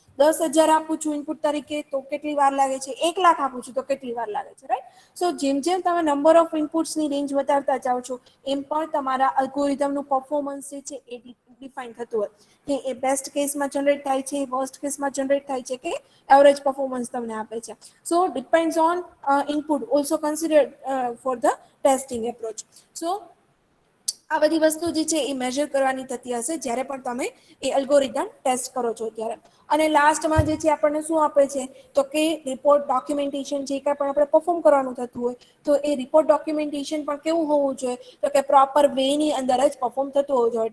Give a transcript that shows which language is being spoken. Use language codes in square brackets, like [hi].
[gu] 10,000 આપું છું ઇનપુટ તરીકે તો કેટલી વાર લાગે છે? 1,00,000 આપું છું તો કેટલી વાર લાગે છે? રાઈટ. સો જેમ જેમ તમે નંબર ઓફ ઇનપુટ્સની રેન્જ વધારતા જાઓ છો, એમ પણ તમારા અલ્ગોરિધમનું પરફોર્મન્સ જે છે એ ડિફાઈન થતું હોય, કે એ બેસ્ટ કેસમાં જનરેટ થાય છે, વર્સ્ટ કેસમાં જનરેટ થાય છે, કે એવરેજ પરફોર્મન્સ તમને આપે છે. [en] So depends on input also considered for the testing approach. [gu] So આ બધી વસ્તુ જે છે એ મેજર કરવાની થતી હશે જ્યારે પણ તમે એ અલ્ગોરિધમ ટેસ્ટ કરો છો ત્યારે. અને લાસ્ટમાં જે છે આપણને શું આપે છે તો કે રિપોર્ટ ડોક્યુમેન્ટેશન જે કાંઈ પણ આપણે પરફોર્મ કરવાનું થતું હોય, તો એ રિપોર્ટ ડોક્યુમેન્ટેશન પણ કેવું હોવું જોઈએ તો કે પ્રોપર વે ની અંદર જ પરફોર્મ થતું હોવું જોઈએ.